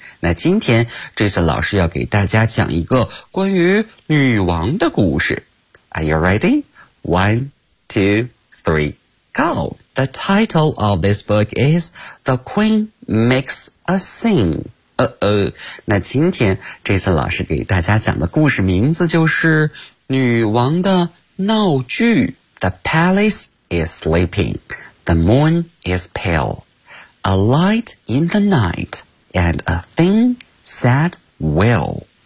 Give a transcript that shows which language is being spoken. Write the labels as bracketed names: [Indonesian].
[Chinese] 那今天 Jason 老师要给大家讲一个关于女王的故事。 [English] Are you ready? One, two, three, go! The title of this book is The Queen Makes a Scene. [Chinese] 那今天这次老师给大家讲的故事名字就是女王的闹剧。 [English] The palace is sleeping. The moon is pale. A light in the night and a thin sad wail.